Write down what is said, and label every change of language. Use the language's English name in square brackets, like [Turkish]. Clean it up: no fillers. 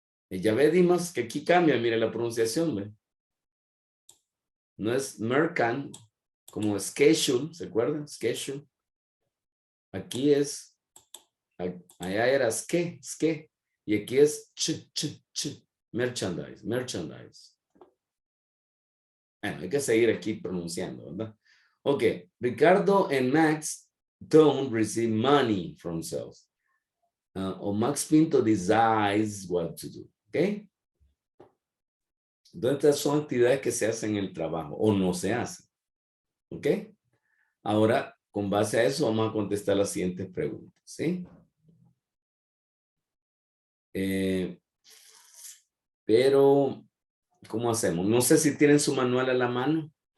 [Spanish] Ya vimos que aquí cambia, mire la pronunciación, ¿ve? No es mercan, como schedule, ¿se acuerdan? Schedule. Aquí es, allá era ske, y aquí es merchandise. Bueno, hay que seguir aquí pronunciando, ¿verdad? [English] Okay, Ricardo and Max don't receive money from sales. Or Max Pinto decides what to do, okay? [Spanish] Entonces, estas son actividades que se hacen en el trabajo o no se hacen. ¿Ok? Ahora, con base a eso, vamos a contestar las siguientes preguntas. ¿Sí? Pero, ¿cómo hacemos? No sé si tienen su manual a la mano.